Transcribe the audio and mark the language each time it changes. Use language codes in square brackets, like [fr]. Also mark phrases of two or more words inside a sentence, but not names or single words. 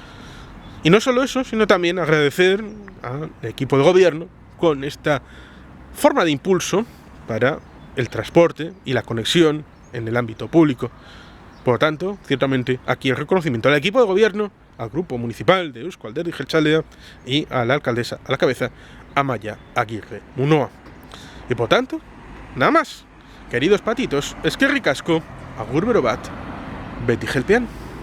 [es] Y no solo eso, sino también agradecer al equipo de gobierno con esta forma de impulso para el transporte y la conexión en el ámbito público. Por lo tanto, ciertamente, aquí el reconocimiento al equipo de gobierno, al grupo municipal de Eusko Alderdi Jeltzalea y a la alcaldesa a la cabeza, Amaia Aguirre Munoa. Y por tanto, nada más. Queridos patitos, [eu] eskerrik asko, agur bero bat, beti jelpean.